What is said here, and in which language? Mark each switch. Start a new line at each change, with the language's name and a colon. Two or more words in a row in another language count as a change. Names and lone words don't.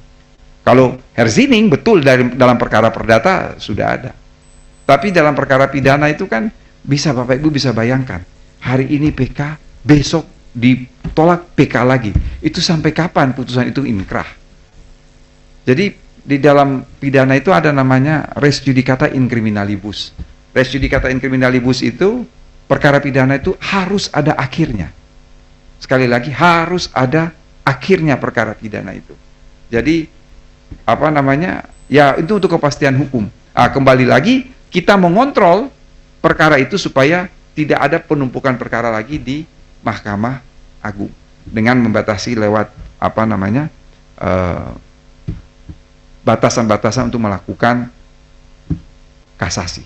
Indonesian: Kalau Herzing betul dalam perkara perdata sudah ada. Tapi dalam perkara pidana itu kan bisa Bapak Ibu bisa bayangkan. Hari ini PK, besok ditolak PK lagi. Itu sampai kapan putusan itu inkrah? Jadi di dalam pidana itu ada namanya
Latin: res judicata in criminalibus. Res judicata in criminalibus
Indonesian: itu perkara pidana itu harus ada akhirnya. Sekali lagi, harus ada akhirnya perkara pidana itu. Jadi, Ya, itu untuk kepastian hukum. Kembali lagi, kita mengontrol perkara itu supaya tidak ada penumpukan perkara lagi di Mahkamah Agung dengan membatasi lewat batasan-batasan untuk melakukan kasasi.